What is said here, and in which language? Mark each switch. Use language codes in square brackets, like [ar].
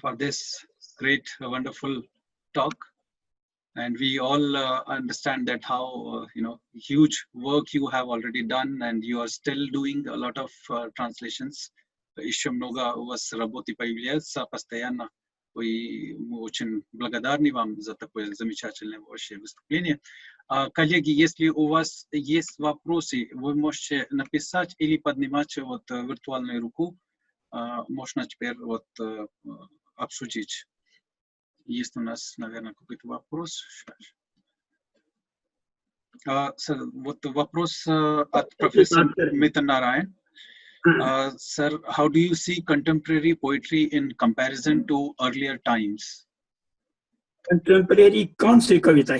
[en] for this great, wonderful talk. And we all understand that how huge work you have already done, and you are still doing a lot of translations. [ru] Еще много у вас работы появляется постоянно. И мы очень благодарны вам за такое замечательное вообще выступление. Коллеги, если у вас есть вопросы, вы можете написать или поднимать вот виртуальную руку. Можно теперь вот обсудить. Есть у нас, наверное, какой-то вопрос. Вот вопрос от профессора Mithan Narayan. [en] Sir, how do you see contemporary poetry in comparison to earlier times? [hi] Contemporary कौन सी कविता?